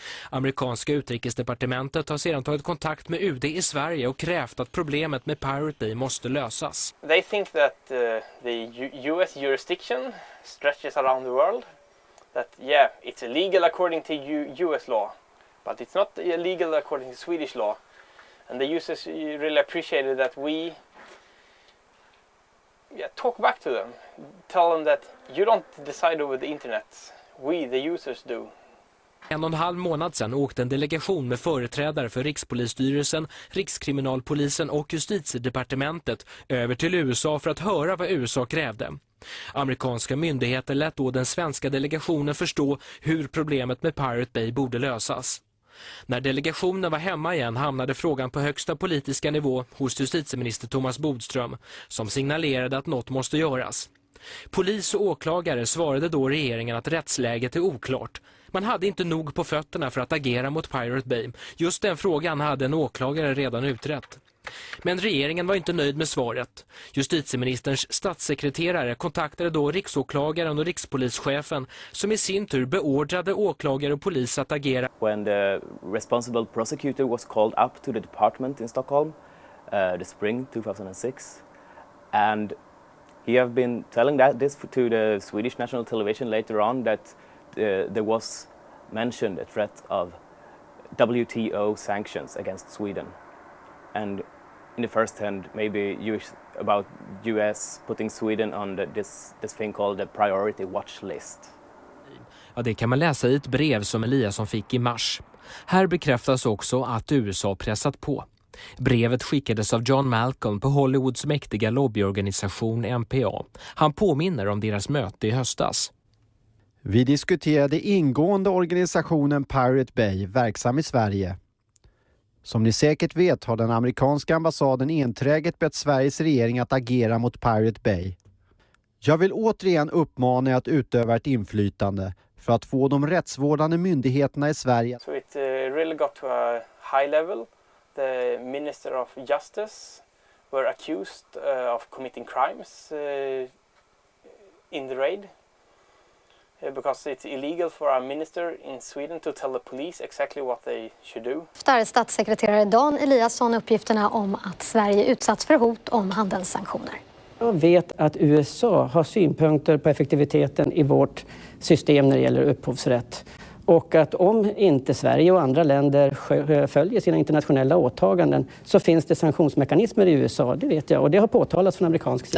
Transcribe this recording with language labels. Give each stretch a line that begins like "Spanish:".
Swedish: Amerikanska utrikesdepartementet har sedan tagit kontakt med UD i Sverige och krävt att problemet med Pirate Bay måste lösas.
English: They think that the US jurisdiction stretches around the world. That yeah, it's illegal according to US law, but it's not illegal according to Swedish law. And the users really appreciated that we talk back to them, tell them that you don't decide over the internet, we the users do.
Swedish: 1,5 månad sedan åkte en delegation med företrädare för Rikspolisstyrelsen, Rikskriminalpolisen och Justitiedepartementet över till USA för att höra vad USA krävde. Amerikanska myndigheter lät då den svenska delegationen förstå hur problemet med Pirate Bay borde lösas. När delegationen var hemma igen hamnade frågan på högsta politiska nivå hos justitieminister Thomas Bodström, som signalerade att något måste göras. Polis och åklagare svarade då regeringen att rättsläget är oklart. Man hade inte nog på fötterna för att agera mot Pirate Bay. Just den frågan hade en åklagare redan utrett. Men regeringen var inte nöjd med svaret. Justitieministerns statssekreterare kontaktade då riksåklagaren och rikspolischefen, som i sin tur beordrade åklagare och polis att agera.
English: When the responsible prosecutor was called up to the department in Stockholm, the spring 2006, and he have been telling this to the Swedish national television later on, that there was mentioned a threat of WTO sanctions against Sweden. And in the first hand, maybe about US putting Sweden on this thing called the priority watch list.
Swedish: Ja, det kan man läsa i ett brev som Eliasson fick i mars. Här bekräftas också att USA pressat på. Brevet skickades av John Malcolm på Hollywoods mäktiga lobbyorganisation MPA. Han påminner om deras möte i höstas. Vi diskuterade ingående organisationen Pirate Bay, verksam i Sverige. Som ni säkert vet har den amerikanska ambassaden enträget bett Sveriges regering att agera mot Pirate Bay. Jag vill återigen uppmana er att utöva ett inflytande för att få de rättsvårdande myndigheterna i Sverige.
English: So it really got to a high level. The Minister of Justice were accused of committing crimes in the raid. Because it's illegal for a minister in Sweden to tell the police exactly what they should do.
Swedish: Där statssekreterare Dan Eliasson uppgifterna om att Sverige utsatts för hot om handelssanktioner. Jag vet att USA har synpunkter på effektiviteten i vårt system när det gäller upphovsrätt. Och att om inte Sverige och andra länder följer sina internationella åtaganden så finns det sanktionsmekanismer i USA, det vet jag. Och det har påtalats från amerikansk sida.